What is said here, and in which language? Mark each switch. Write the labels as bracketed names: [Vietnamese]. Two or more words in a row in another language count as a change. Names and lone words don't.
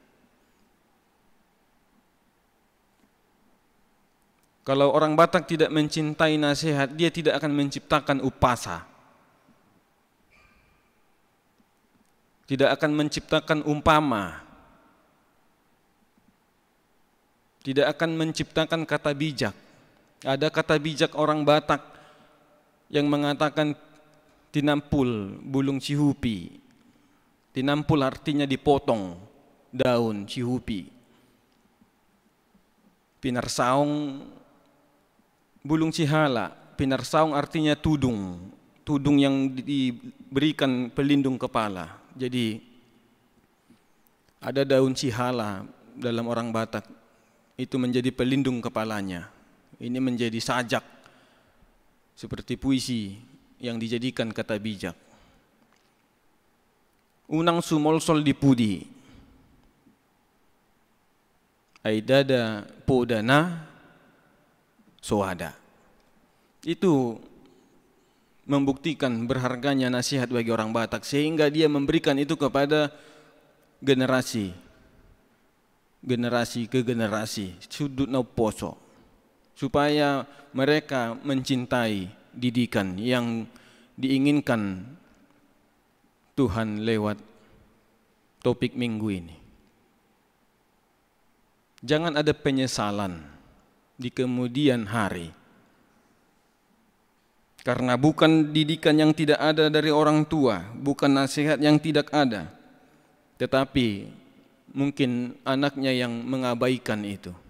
[Indonesian] Kalau orang Batak tidak mencintai nasihat, dia tidak akan menciptakan upasa. Tidak akan menciptakan umpama. Tidak akan menciptakan kata bijak. Ada kata bijak orang Batak yang mengatakan [Batak Toba] tinampul bulung cihupi. [Indonesian] Tinampul artinya dipotong daun cihupi. [Batak Toba] Pinarsaung bulung cihala. [Indonesian] Pinarsaung artinya tudung. Tudung yang diberikan pelindung kepala. Jadi ada daun cihala dalam orang Batak. Itu menjadi pelindung kepalanya. Ini menjadi sajak seperti puisi yang dijadikan kata bijak. [Batak Toba] Unang sumolsol di pudi, aidada podana soada. [Indonesian] Itu membuktikan berharganya nasihat bagi orang Batak, sehingga dia memberikan itu kepada generasi ke generasi, [Batak Toba] sudut na poso, [Indonesian] supaya mereka mencintai didikan yang diinginkan Tuhan lewat topik minggu ini. Jangan ada penyesalan di kemudian hari, karena bukan didikan yang tidak ada dari orang tua, bukan nasihat yang tidak ada, tetapi mungkin anaknya yang mengabaikan itu.